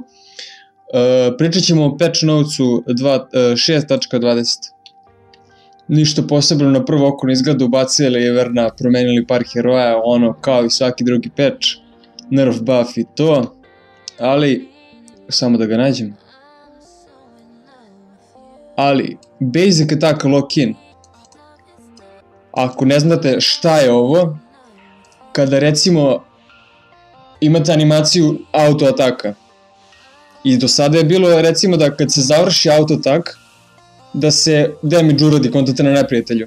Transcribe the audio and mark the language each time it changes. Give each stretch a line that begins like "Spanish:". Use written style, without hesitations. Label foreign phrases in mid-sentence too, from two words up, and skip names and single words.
Serbian: Pričat ćemo o
English: patch notesu
Serbian: 6.20. Ništa posebno na prvo oko ne izgleda, ubacili je Verna, promenili par heroja, ono kao i svaki drugi patch,
English: nerf buff
Serbian: i to, ali samo da ga nađem. Ali,
English: basic attack lock-in.
Serbian: Ako ne znate šta je ovo, kada recimo imate animaciju auto ataka i do sada je bilo recimo da kad se završi auto atak da se damage uradi kontate na neprijatelju.